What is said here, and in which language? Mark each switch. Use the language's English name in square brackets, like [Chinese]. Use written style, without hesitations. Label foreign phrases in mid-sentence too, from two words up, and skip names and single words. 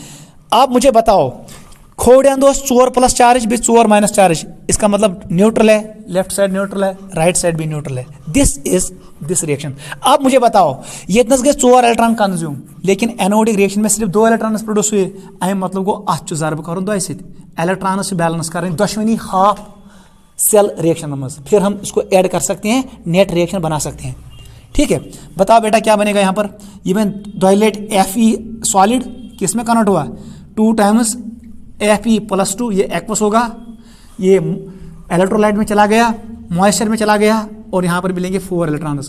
[Hindi] आप मुझे बताओ [Kashmiri] खोड़ियान दोस्त [Hindi] 4+ चार्ज भी 4- चार्ज, इसका मतलब न्यूट्रल है, [English] left side [Hindi] न्यूट्रल है, [English] right side [Hindi] भी न्यूट्रल है। [English] This is this reaction. [Hindi] आप मुझे बताओ ये गए 4 [English] electron consume, [Hindi] लेकिन [English] anodic reaction [Hindi] में सिर्फ 2 [English] electron produce [Hindi] हुए, [Kashmiri] अम मतलब गो अत जरब [Hindi] कर दो [English] electron balance [Hindi] कर दुश्मनी [English] half cell reaction [Hindi] में, फिर हम इसको ऐड कर सकते हैं, [English] net reaction [Hindi] बना सकते हैं, ठीक है। बताओ बेटा क्या बनेगा यहाँ पर, ये मैं [English] dilate Fe solid [Hindi] किस में कन्वर्ट हुआ, [English] 2 times Fe+2, [Hindi] ये एक्वस होगा, ये इलेक्ट्रोलाइट में चला गया, मॉइस्चर में चला गया, और यहाँ पर मिलेंगे 4 इलेक्ट्रॉन्स।